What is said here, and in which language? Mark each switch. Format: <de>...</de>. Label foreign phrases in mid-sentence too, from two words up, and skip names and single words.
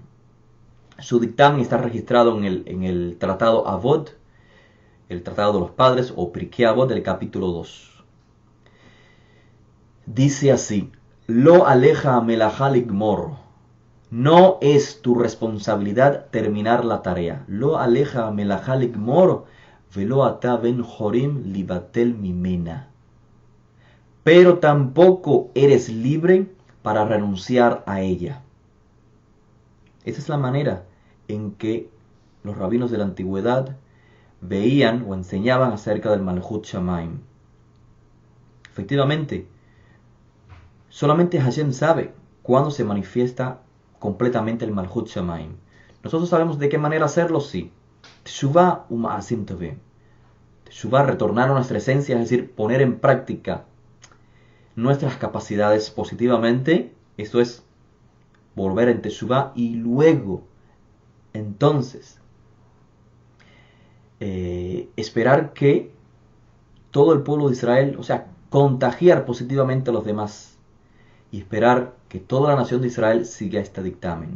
<es>Su dictamen está registrado en el Tratado Avot, el Tratado de los Padres, o Pirkei Avot del capítulo 2. dice así:</es> <he>לא עליך המלאכה לגמור.</he> <es>No es tu responsabilidad terminar la tarea.</es> <he>לא עליך המלאכה לגמור, ולא אתה בן חורין להיבטל ממנה.</he> <es>Pero tampoco eres libre para renunciar a ella. Esa es la manera en que los rabinos de la antigüedad veían o enseñaban acerca del</es> <he>מלכות שמים.</he> <es>Efectivamente, solamente Hashem sabe cuándo se manifiesta completamente el</es> <he>מלכות שמים.</he> <es>Nosotros sabemos de qué manera hacerlo, sí.</es> <he>תשובה ומעשים טובים.</he> <es>Teshuvah, retornar a nuestra esencia, es decir, poner en práctica nuestras capacidades positivamente. Esto es volver en Teshuvah y luego, entonces, esperar que todo el pueblo de Israel, o sea, contagiar positivamente a los demás y esperar que toda la nación de Israel siga este dictamen.</es>